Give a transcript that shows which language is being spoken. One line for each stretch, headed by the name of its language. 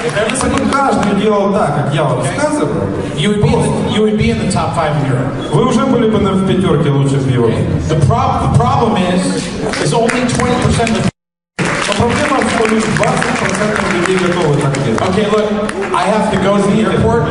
Russian: Если бы каждый делал так, как я вам рассказывал,
English: you would be in the top 5 in Europe.
Russian: Вы уже были бы в 5 лучших в Европе.
English: The problem is only 20% of
Russian: проблема в том, что 20% людей готовы так делать.
English: Okay, look, I have to go to the airport.